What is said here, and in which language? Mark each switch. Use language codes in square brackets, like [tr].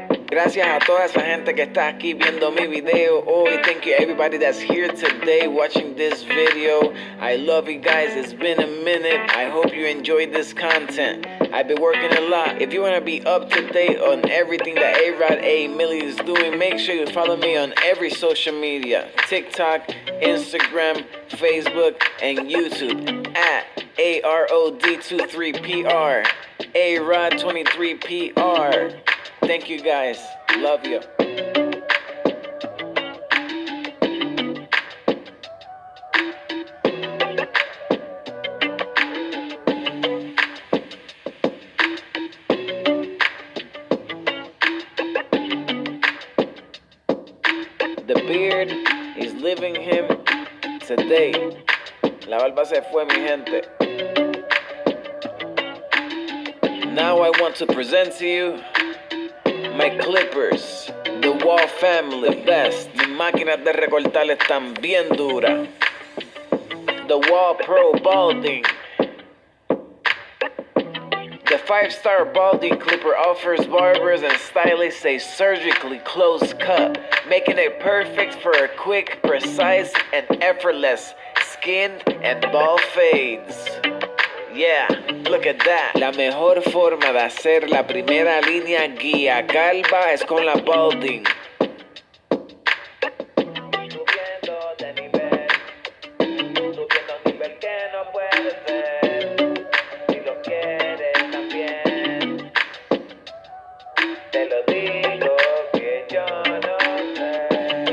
[es] Gracias a toda esa gente que está aquí viendo mi video hoy. [en] Thank you everybody that's here today watching this video. I love you guys. It's been a minute. I hope you enjoyed this content. I've been working a lot. If you want to be up to date on everything that A-Rod A. Millie is doing, make sure you follow me on every social media. TikTok, Instagram, Facebook, and YouTube at AROD23PR, AROD23PR. Thank you guys. Love you. The beard is leaving him today. [es] La barba se fue, mi gente. [en] Now I want to present to you my clippers, the Wall family, the best. [es] Mis máquinas de recortar están bien duras. [en] The Wall Pro Balding. The 5-star balding clipper offers barbers and stylists a surgically close cut, making it perfect for a quick, precise, and effortless skin and bald fades. Yeah, look at that. [es] La mejor forma de hacer la primera línea guía calva es con la balding. Subiendo de nivel que no puedes ver. Si lo quieres también, te lo digo que yo no sé.